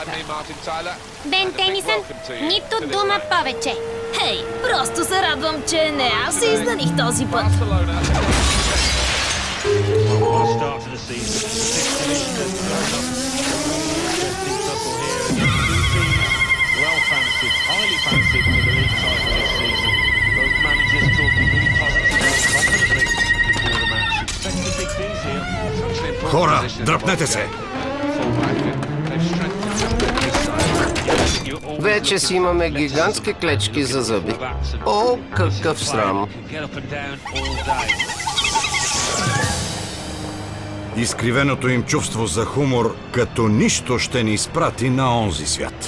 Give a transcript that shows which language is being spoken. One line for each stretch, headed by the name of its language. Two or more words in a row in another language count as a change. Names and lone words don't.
Bulgarian: Бен Тенисън, нито дума повече. Хей, просто се радвам, че не аз се изданих този път.
English: Start to the season. Well fancied, highly fancied for the league title this season. Both managers talking really positively and confidently before the match. Expect the big things here.
Bulgarian: Хора, дръпнете се! Вече си имаме гигантски клечки за зъби. О, какъв срам! Изкривеното им чувство за хумор като нищо ще ни изпрати на онзи свят.